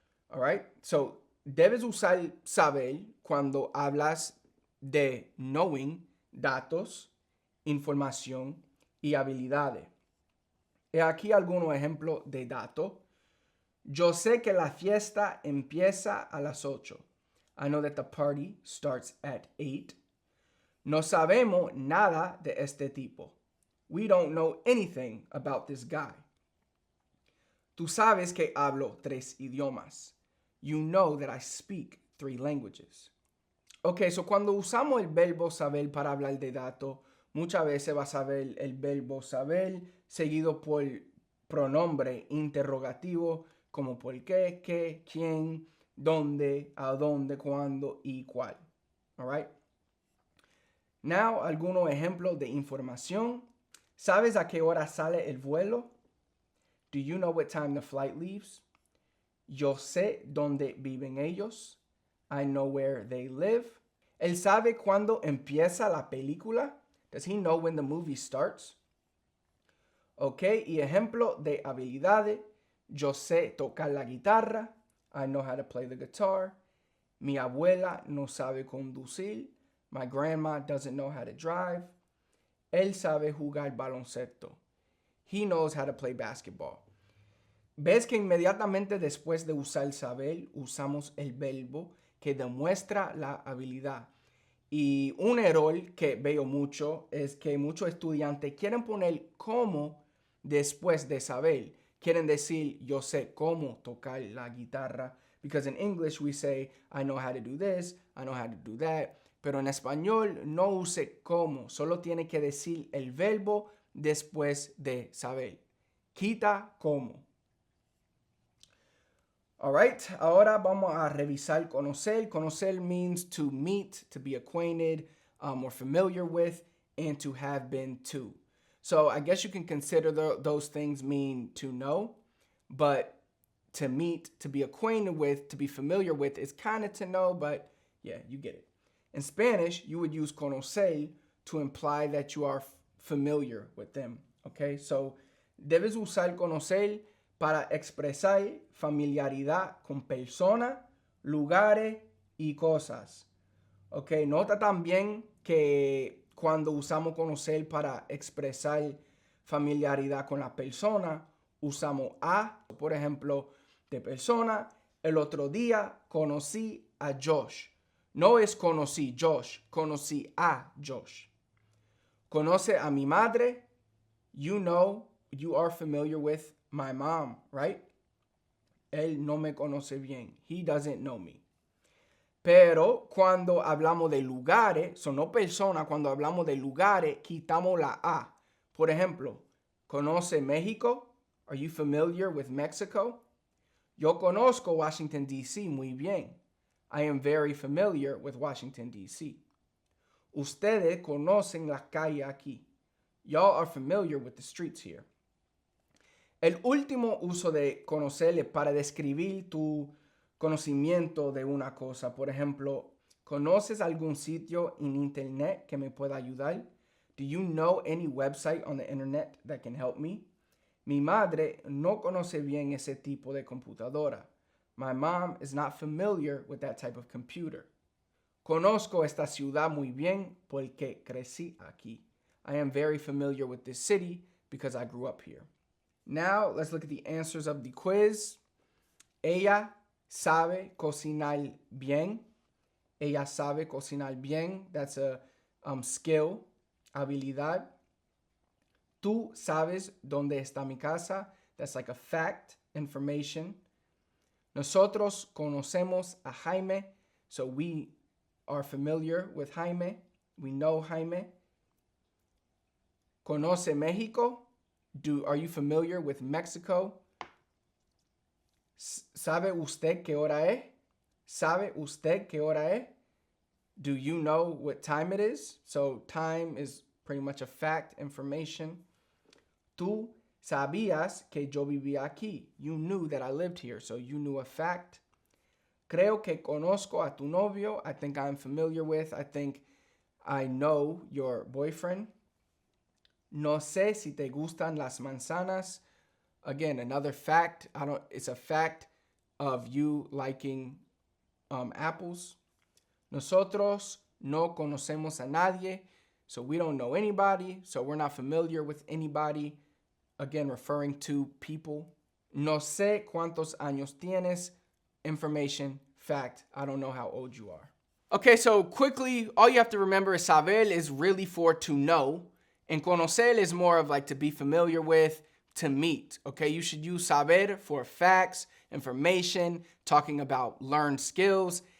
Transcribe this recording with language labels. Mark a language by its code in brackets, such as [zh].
[en] All right, so [es] debes usar saber cuando hablas de knowing, datos, información y habilidades. He aquí algunos ejemplos de datos. Yo sé que la fiesta empieza a las 8. [en] I know that the party starts at 8. [es] No sabemos nada de este tipo. [en] We don't know anything about this guy. [es] Tú sabes que hablo 3 idiomas. [en] You know that I speak 3 languages. [es] Ok, so cuando usamos el verbo saber para hablar de datos, muchas veces vas a ver el verbo saber seguido por pronombre interrogativo como por qué, quién, dónde, a dónde, cuándo y cuál. [en] All right? [es] Now, algunos ejemplos de información. ¿Sabes a qué hora sale el vuelo? [en] Do you know what time the flight leaves? [es] Yo sé dónde viven ellos. [en] I know where they live. [es] Él sabe cuándo empieza la película. [en] Does he know when the movie starts? [es] Ok, y ejemplo de habilidades. Yo sé tocar la guitarra. [en] I know how to play the guitar. [es] Mi abuela no sabe conducir. [en] My grandma doesn't know how to drive. [es] Él sabe jugar baloncesto. [en] He knows how to play basketball. [es] Ves que inmediatamente después de usar saber, usamos el verbo que demuestra la habilidad. Y un error que veo mucho es que muchos estudiantes quieren poner cómo después de saber. Quieren decir, yo sé cómo tocar la guitarra. [en] Because in English we say, I know how to do this, I know how to do that. [es] Pero en español no use cómo. Solo tiene que decir el verbo después de saber. Quita cómo. Alright, ahora vamos a revisar conocer. [en] Conocer means to meet, to be acquainted, or familiar with, and to have been to. So I guess you can consider those things mean to know, but to meet, to be acquainted with, to be familiar with is kind of to know, but yeah, you get it. In Spanish, you would use conocer to imply that you are familiar with them, okay? [es] So debes usar conocer para expresar familiaridad con personas, lugares y cosas. Ok, nota también que cuando usamos conocer para expresar familiaridad con la persona, usamos a, por ejemplo, de persona. El otro día conocí a Josh. No es conocí Josh, conocí a Josh. Conoce a mi madre. [en] You know, you are familiar with my mom, right? [es] Él no me conoce bien. [en] He doesn't know me. [es] Pero cuando hablamos de lugares, son no personas, cuando hablamos de lugares, quitamos la A. Por ejemplo, ¿conoce México? [en] Are you familiar with Mexico? [es] Yo conozco Washington, D.C. muy bien. [en] I am very familiar with Washington, D.C. [es] Ustedes conocen las calles aquí. [en] Y'all are familiar with the streets here. [es] El último uso de conocer es para describir tu conocimiento de una cosa. Por ejemplo, ¿conoces algún sitio en internet que me pueda ayudar? [en] Do you know any website on the internet that can help me? [es] Mi madre no conoce bien ese tipo de computadora. [en] My mom is not familiar with that type of computer. [es] Conozco esta ciudad muy bien porque crecí aquí. [en] I am very familiar with this city because I grew up here. Now, let's look at the answers of the quiz. [es] Ella sabe cocinar bien. Ella sabe cocinar bien. [en] That's a skill, habilidad. [es] Tú sabes dónde está mi casa. [en] That's like a fact, information. [es] Nosotros conocemos a Jaime. [en] So we are familiar with Jaime. We know Jaime. [es] Conoce México. [en] Are you familiar with Mexico? [es] ¿Sabe usted qué hora es? ¿Sabe usted qué hora es? [en] Do you know what time it is? So time is pretty much a fact, information. [es] Tú sabías que yo vivía aquí. [en] You knew that I lived here, so you knew a fact. [es] Creo que conozco a tu novio. [en] I think I'm familiar with. I think I know your boyfriend. [es] No sé si te gustan las manzanas. [en] Again, another fact. It's a fact of you liking apples. [es] Nosotros no conocemos a nadie. [en] So we don't know anybody. So we're not familiar with anybody. Again, referring to people. [es] No sé cuántos años tienes. [en] Information, fact. I don't know how old you are. Okay, so quickly, all you have to remember is saber is really for to know. And conocer is more of like to be familiar with, to meet. Okay, you should use saber for facts, information, talking about learned skills.